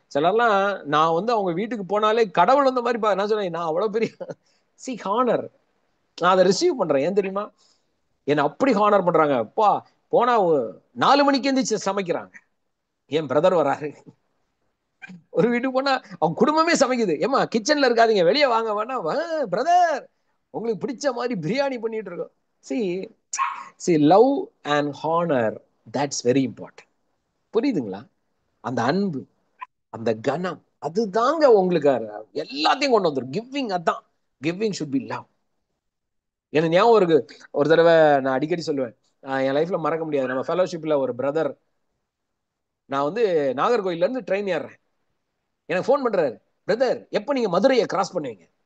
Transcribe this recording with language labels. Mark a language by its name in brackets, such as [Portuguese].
[Tamil] சிலர்லாம் நான் வந்து அவங்க வீட்டுக்கு போனாலே கடவுள் வந்த மாதிரி நான் சொல்றேன், நான் அவ்வளவு பெரிய ஹானர் நான் அதை ரிசீவ் பண்றேன். ஏன் தெரியுமா? என்னை அப்படி ஹானர் பண்றாங்க. அப்பா, போனா 4 மணிக்கு எந்திரிச்சு சமைக்கிறாங்க. என் பிரதர் வராரு, ஒரு வீட்டுக்கு போனா அவங்க குடும்பமே சமைக்குது. ஏமா கிச்சன்ல இருக்காதீங்க, வெளியே வாங்க வேணா. பிரதர் உங்களுக்கு பிடிச்ச மாதிரி பிரியாணி பண்ணிட்டு இருக்கோம். [English] see see love and honor, that's very important. [Tamil] புரியுதுங்களா? அந்த அன்பு, அந்த கனம், அதுதாங்க உங்களுக்கு எல்லாத்தையும் கொண்டு வந்துடும். கிவிங், அதான் [English] Giving should be love. [Tamil] எனக்கு ஞாபகம் இருக்கு, ஒரு தடவை நான் அடிக்கடி சொல்லுவேன், என் லைஃப்ல மறக்க முடியாது. நம்ம ஃபெலோஷிப்ல ஒரு பிரதர், நான் வந்து நாகர்கோயில்ல இருந்து ட்ரெயின் ஏறுறேன், எனக்கு ஃபோன் பண்றாரு, பிரதர் எப்ப நீங்க மதுரையை கிராஸ் பண்ணுவீங்க?